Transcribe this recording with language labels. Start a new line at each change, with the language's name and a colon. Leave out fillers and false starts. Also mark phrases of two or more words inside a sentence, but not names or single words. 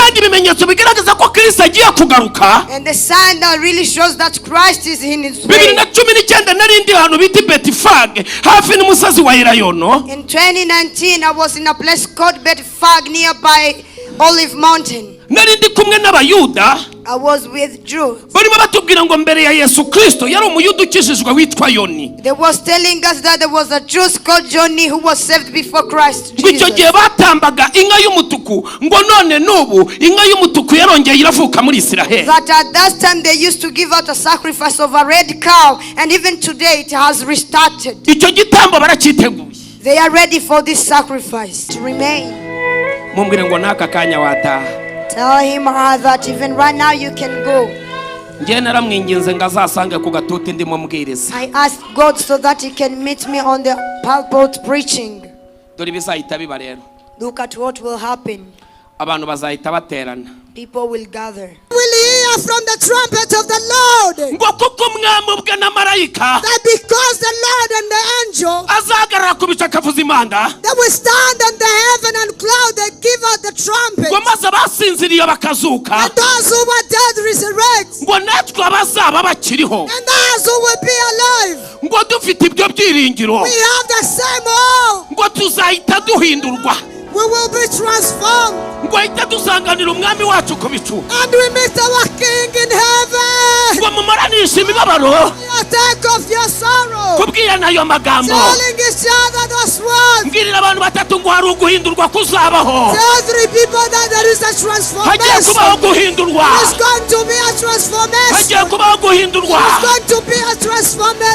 Kinyarwanda: kandi ibimenyetso bigaragaza ko Kristo agiye kugaruka.
English: And the sign that really shows that Christ is in his way.
Kinyarwanda: 2019 narindi hano biti Betifage hafi n'umusozi wa Elayono.
English: In 2019 I was in a place called Betifage nearby Olive Mountain.
Kinyarwanda: Narindi kumwe n'abayuda.
English: I was with Jews.
Kinyarwanda: Barimo batubwira ngo mbere ya Yesu Kristo yari umuyuda ukijijwe witwa Yoni.
English: They was telling us that there was a Jew called Johnny who was saved before Christ Jesus.
Kinyarwanda: Icyo gihe batambaga inka y'umutuku ngo none nubu inka y'umutuku yarongeye iravuka muri Israel.
English: That at that time they used to give out a sacrifice of a red cow, and even today it has restarted.
Kinyarwanda: Icyo gitambo baracyiteguye.
English: They are ready for this sacrifice to remain.
Kinyarwanda: Mumbwire ngo naka kanya wataha.
English: Tell him that even right now you can go.
Kinyarwanda: Ngiye naramwinginze ngo azasange ku Gatuti ndimo mbwiriza.
English: I asked God so that he can meet me on the pulpit preaching.
Kinyarwanda: Dore bizahita biba rero.
English: Look at what will happen.
Kinyarwanda: Abantu bazahita baterana.
English: People will gather. Will hear from the trumpet of the Lord.
Kinyarwanda: Ngo kuko umwami ubwe na marayika.
English: That because the Lord and the angel.
Kinyarwanda: Azagarara ku bicu akavuza impanda.
English: They will stand on the heaven and cloud. They give out the trumpet.
Kinyarwanda: Ngo maze abasinziriye bakazuka.
English: And those who were dead resurrect.
Kinyarwanda: Ngo natwe abazaba bakiriho.
English: And those who will be alive.
Kinyarwanda: Ngo dufite ibyo byiringiro.
English: We have the same hope.
Kinyarwanda: Ngo tuzahita duhindurwa.
English: We will be transformed.
Kinyarwanda: Ngo ahita dusanganira umwami wacu ku bicu.
English: And we meet our King in heaven.
Kinyarwanda: Ngo mumaranishe imibabaro.
English: You take off your sorrow.
Kinyarwanda: Kubwirana ayo magambo.
English: Telling each other those words.
Kinyarwanda: Mbwirira abantu batatu ngo hari uguhindurwa kuzabaho.
English: Tell 3 people that there is a transformation.
Kinyarwanda: Hagiye kubaho guhindurwa.
English: There's going to be a transformation.
Kinyarwanda: Hagiye kubaho guhindurwa.
English: There's going to be a transformation.